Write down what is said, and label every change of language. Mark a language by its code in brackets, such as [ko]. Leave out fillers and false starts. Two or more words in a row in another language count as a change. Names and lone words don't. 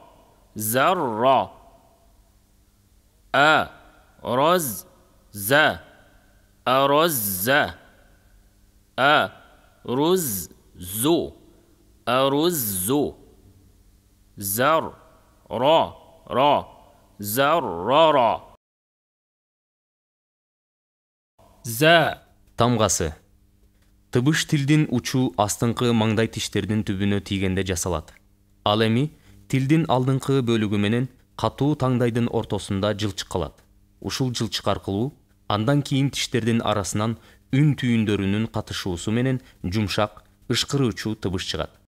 [ky] Zar-ra. A-raz-za. A-raz-za. A-ruz-zu. A-ruz-zu. Zar-ra-ra. Zar-ra-ra. За тамгасы. Тыбыш тилдин учу астыңкы маңдай тиштердин түбүнө тийгенде жасалат. Ал эми тилдин алдыңкы бөлүгү менен катуу таңдайдын ортосунда жылчык калат. Ушул жылчык аркылуу андан кийин тиштердин арасынан үн түйүндөрүнүн катышуусу менен жумшак, ышкыруучу тыбыш чыгат.